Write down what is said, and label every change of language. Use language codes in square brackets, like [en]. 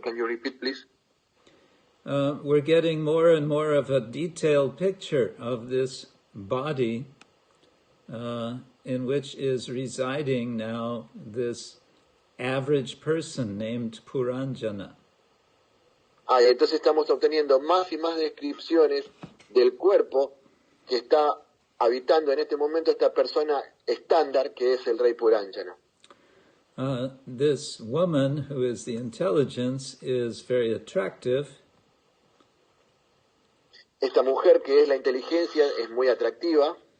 [en] Can you repeat, please? We're getting more and more of a detailed picture of this body in which is residing now this average person named Puranjana. [es] Y entonces estamos obteniendo más y más descripciones del cuerpo que está habitando en este momento esta persona estándar que es el rey Puranjana. [en] This woman, who is the intelligence, is very attractive. [es] Esta mujer que es la inteligencia es muy atractiva.